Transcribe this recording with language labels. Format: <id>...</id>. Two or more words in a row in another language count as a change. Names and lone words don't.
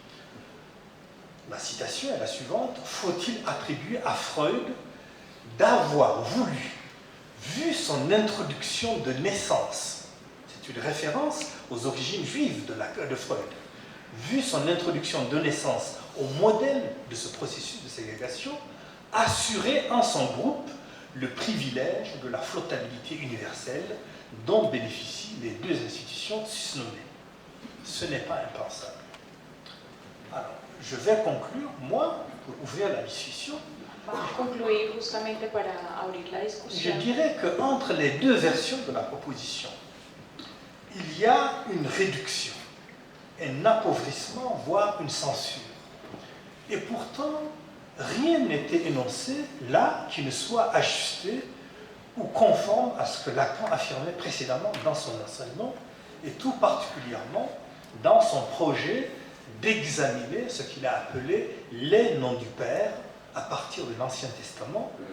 <fr>La citation est la suivante: faut-il attribuer à Freud d'avoir voulu, vu son introduction de naissance, c'est une référence aux origines juives de Freud, vu son introduction de naissance au modèle de ce processus de ségrégation, assurer en son groupe le privilège de la flottabilité universelle dont bénéficient les deux institutions susnommées. Ce n'est pas impensable. Alors, je vais conclure, moi, pour ouvrir la discussion.</fr> <es>Vamos a concluir justamente para abrir la</es> <fr>Je</fr> <es>discusión.</es> <fr>dirais qu'entre les deux versions de la proposition, il y a une réduction, un appauvrissement, voire une censure. Et pourtant, rien n'était énoncé là qui ne soit ajusté ou conforme à ce que Lacan affirmait précédemment dans son enseignement, et tout particulièrement dans son projet d'examiner ce qu'il a appelé les noms du Père à partir de l'Ancien Testament,</fr>